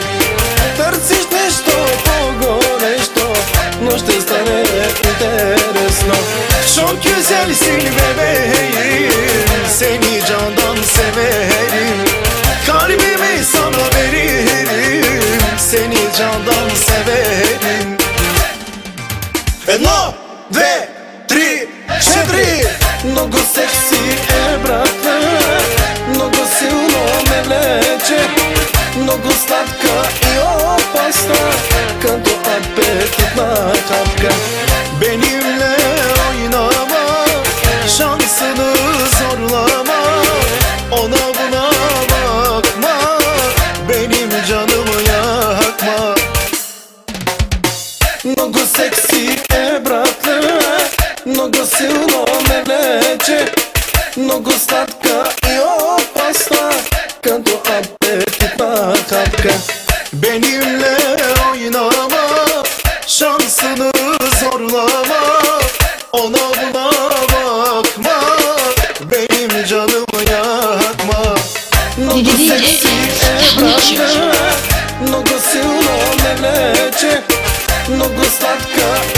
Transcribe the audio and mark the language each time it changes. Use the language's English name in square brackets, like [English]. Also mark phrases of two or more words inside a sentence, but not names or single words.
[Bulgarian] Търсиш нещо по-горещо, но ще стане интересно. [Turkish] Çok güzelsin bebeğim, seni candan severim. Kalbimi sana veririm, seni candan severim. [Bulgarian] Едно, две, три, четири. Много секси е, братле, много силно ме влече, много сладка и опасна, като апетитна хапка. [Turkish] Benimle oynama, şansını zorlama, ona buna bakma, benim canımı yakma. [Bulgarian] Много секси е, братле, много силно ме влече, много сладка и опасна, като апетитна хапка. [Turkish] Benimle oynama, şansını zorlama, ona buna bakma, benim canımı yakma. [Bulgarian] Много секси е, братле, много силно ме влече, много сладка